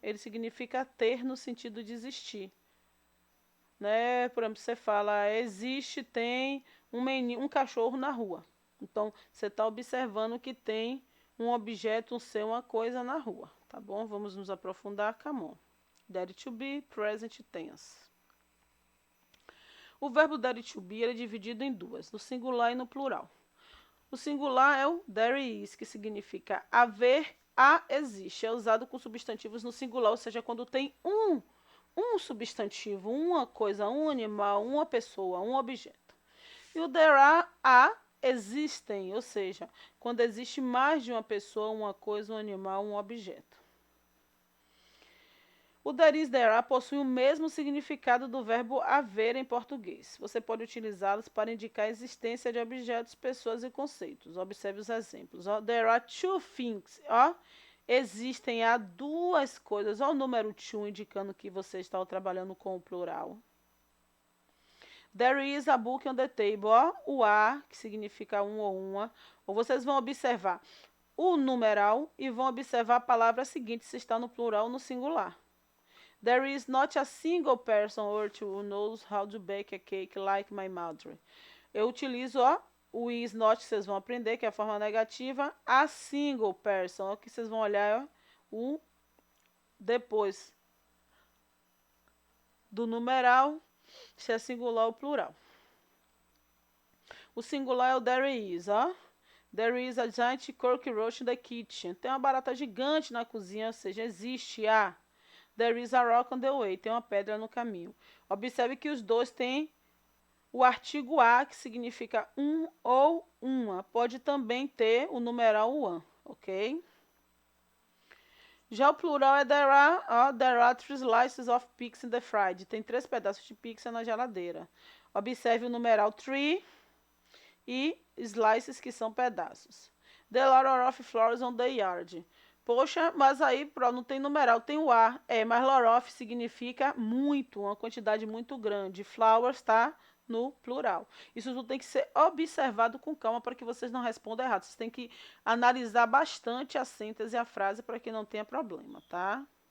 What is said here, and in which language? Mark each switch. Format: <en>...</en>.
<pt>Ele significa ter no sentido de existir, né? Por exemplo, você fala, existe, tem um cachorro na rua. Então, você está observando que tem um objeto, um ser, uma coisa na rua, tá bom? Vamos nos aprofundar,</pt> <en>come on. Dare to be, present tense.</en> <pt>O verbo dare to be é dividido em duas, no singular e no plural. O singular é o there is, que significa haver, existe. É usado com substantivos no singular, ou seja, quando tem um substantivo, uma coisa, um animal, uma pessoa, um objeto. E o there are, existem, ou seja, quando existe mais de uma pessoa, uma coisa, um animal, um objeto. O there is, there are possui o mesmo significado do verbo haver em português. Você pode utilizá-los para indicar a existência de objetos, pessoas e conceitos. Observe os exemplos.</pt> <en>There are two things.</en> <pt>Existem há duas coisas. Olha o número two indicando que você está trabalhando com o plural.</pt> <en>There is a book on the table.</en> <pt>O a, que significa um ou uma. Ou vocês vão observar o numeral e vão observar a palavra seguinte se está no plural ou no singular.</pt> <en>There is not a single person or two who knows how to bake a cake like my mother.</en> <pt>Eu utilizo o is not, vocês vão aprender, que é a forma negativa. A single person, que vocês vão olhar o depois do numeral, se é singular ou plural. O singular é o</pt> <en>there is, There is a giant cockroach in the kitchen.</en> <pt>Tem uma barata gigante na cozinha, ou seja, existe a.</pt> <en>There is a rock on the way.</en> <pt>Tem uma pedra no caminho. Observe que os dois têm o artigo a, que significa um ou uma. Pode também ter o numeral one, ok? Já o plural é</pt> <en>there are three slices of pizza in the fridge.</en> <pt>Tem 3 pedaços de pizza na geladeira. Observe o numeral three e slices, que são pedaços.</pt> <en>There are a lot of flowers on the yard.</en> <pt>Poxa, mas aí não tem numeral, tem o a. Mas lot of significa muito, uma quantidade muito grande. Flowers está no plural. Isso tudo tem que ser observado com calma para que vocês não respondam errado. Vocês têm que analisar bastante a síntese e a frase para que não tenha problema, tá?</pt>